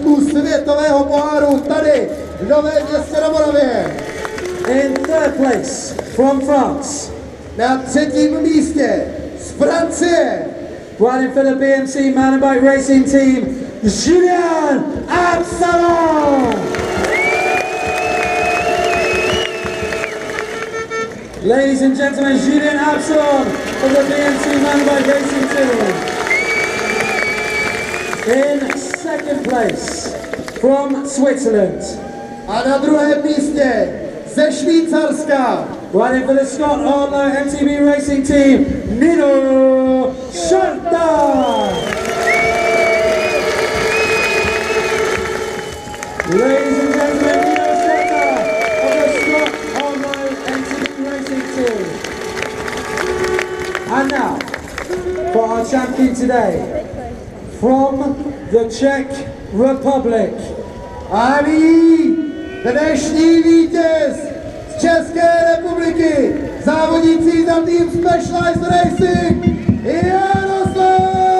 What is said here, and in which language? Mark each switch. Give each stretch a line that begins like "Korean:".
Czech: světového poháru tady v Novém Městě na Moravě.
English: In third place from France.
Czech: Na třetím místě z Francie.
English: Riding for the BMC Mountain Bike Racing Team, Julien Absalon. Ladies and gentlemen, Julien Absalon of the BMC Mountain Bike Racing Team. In second place from Switzerland.
Czech: A na druhém místě ze Švýcarska.
English: Riding for the Scott Hardlow MTB Racing Team, Nino Schurter. Ladies and gentlemen, Nino Schurter of the Scott Hardlow MTB Racing Team. And now, for our champion today, from the Czech Republic.
Czech: A nyní dnešní vítěz z České republiky, závodnící za tým Specialized Racing, Jaroslav!